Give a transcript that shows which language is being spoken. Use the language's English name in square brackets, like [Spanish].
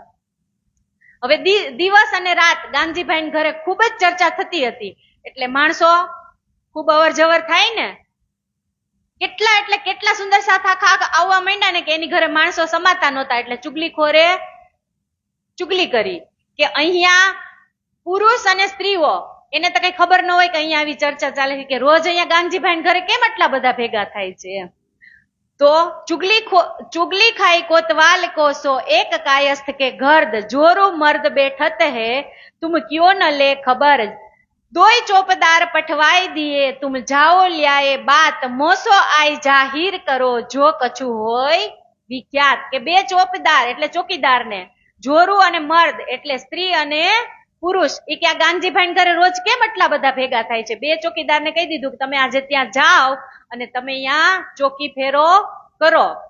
[Gujarati] હવે દિવસ અને રાત ગાંગજીભાઈ ઘરે ખૂબ જ ચર્ચા થતી હતી, એટલે માણસો ખૂબ અવર જવર થાય ને, કેટલા સુંદર સાથ આખા આવવા માંડ્યા ને કે એની ઘરે માણસો સમાતા નહોતા. એટલે ચુગલીખોરે ચુગલી કરી કે અહીંયા પુરુષ અને સ્ત્રીઓ, એને તો કઈ ખબર ન હોય કે અહીંયા આવી ચર્ચા ચાલે છે કે રોજ અહીંયા ગાંગજીભાઈ ઘરે કેમ આટલા બધા ભેગા થાય છે. [Hindi] तो चुगली खाई कोतवाल को सो एक कायस्थ के गर्द, जोरू मर्द बैठत है तुम क्यों न ले खबर, दोई चौपदार पठवाई दिए तुम जाओ ल्याए बात, मोसो आई जाहिर करो जो कछु होय विख्यात. [Gujarati] કે બે ચોપદાર એટલે ચોકીદાર ને, જોરું અને મર્દ એટલે સ્ત્રી અને પુરુષ, એ કે આ ગાંધીભાઈ ઘરે રોજ કેમ આટલા બધા ભેગા થાય છે? બે ચોકીદાર ને કહી દીધું કે તમે આજે ત્યાં જાઓ અને તમે અહીંયા ચોકી ફેરો કરો.